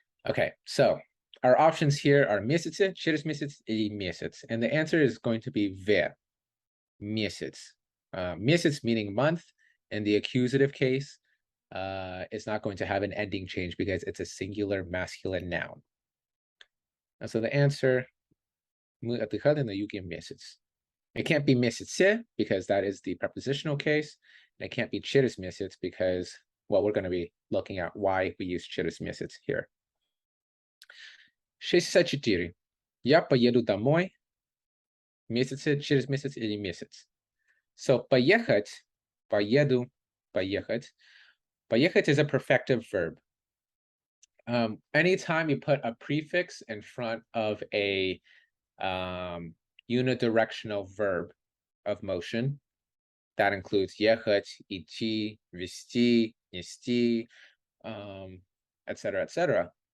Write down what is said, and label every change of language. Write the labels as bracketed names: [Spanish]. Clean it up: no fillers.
[English] Okay, so our options here are [Russian] месяцы, через месяц или месяц. [English] And the answer is going to be [Russian] в, месяц. [English] Месяц meaning month. In the accusative case, it's not going to have an ending change because it's a singular masculine noun. And so the answer, [Russian] мы отдыхали на юге месяц. [English] It can't be месяце because that is the prepositional case. And it can't be [Russian] через месяц [English] because, well, we're going to be looking at why we use через месяц here. 64. [Russian] Я поеду домой через месяц или месяц. [English] So [Russian] поехать, поеду, поехать. [English] Поехать is a perfective verb. Anytime you put a prefix in front of a unidirectional verb of motion, that includes [Russian] ехать, идти, везти, нести, [English] etc., etc.